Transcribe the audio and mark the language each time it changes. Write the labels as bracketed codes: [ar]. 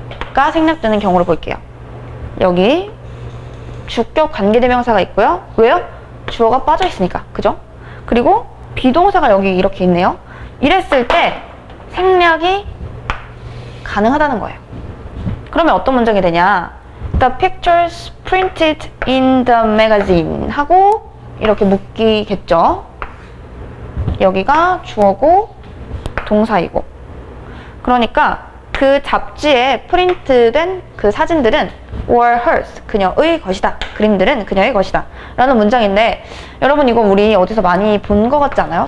[ko] 주어가 생략되는 경우를 볼게요. 여기 주격 관계대명사가 있고요. 왜요? 주어가 빠져 있으니까. 그죠? 그리고 비동사가 여기 이렇게 있네요. 이랬을 때 생략이 가능하다는 거예요. 그러면 어떤 문장이 되냐? [en] The pictures printed in the magazine [ko] 하고 이렇게 묶이겠죠. 여기가 주어고 동사이고. 그러니까 그 잡지에 프린트된 그 사진들은 [en] were hers, [ko] 그녀의 것이다. 그림들은 그녀의 것이다. 라는 문장인데, 여러분 이거 우리 어디서 많이 본 것 같지 않아요?